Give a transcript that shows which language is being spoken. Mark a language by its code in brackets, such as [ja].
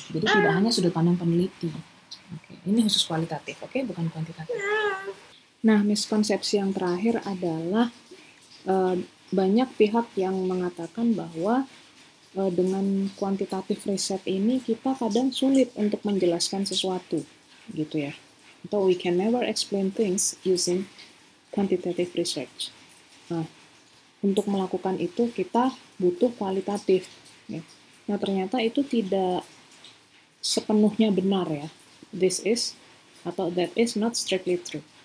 [id] Jadi tidak hanya sudut pandang peneliti. Oke, ini khusus kualitatif, oke, bukan kuantitatif. Nah, miskonsepsi yang terakhir adalah banyak pihak yang mengatakan bahwa dengan kuantitatif riset ini kita kadang sulit untuk menjelaskan sesuatu, gitu ya. [en] Atau we can never explain things using quantitative research. [id] Nah, untuk melakukan itu kita butuh kualitatif. Ya. Nah, ternyata itu tidak sepenuhnya benar ya. [en] This is atau that is not strictly true.